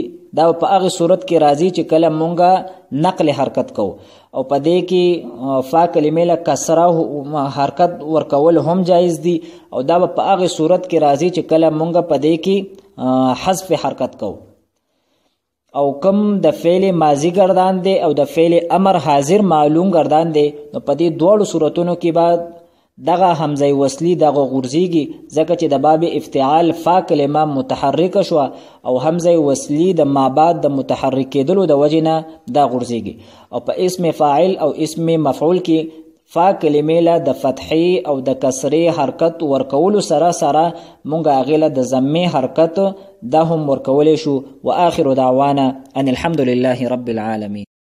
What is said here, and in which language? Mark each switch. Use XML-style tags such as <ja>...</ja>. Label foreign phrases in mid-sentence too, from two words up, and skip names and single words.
<ps>دا په هغه صورت کې راځي چې کله مونږه نقل حرکت کو، او په دې کې فا کلمې له کسره حرکت ورکول هم جایز دی، او دا په هغه صورت کې راځي چې کله مونږه په دې کې حذف حرکت کو. او کم د فعل ماضی گردان دی او د فعل امر حاضر معلوم گردان دی، نو په دې دوړو صورتونو کې بعد دغه حمزه وصلی دغه غورځيږي، ځکه چې د باب افتعال فا کلمه متحرک شو او حمزه وصلی د مابعد د متحرک کېدلو د وجنه دا غورځيږي. او په اسم فاعل او اسم مفعول کې فا کلمې له د فتحې او د کسرې حرکت ورکول سره مونږ هغې له د ضمې حرکت دا هم ورکولی شو.</ps> <ar>واخر دعوانا ان الحمد لله رب العالمين.</ar>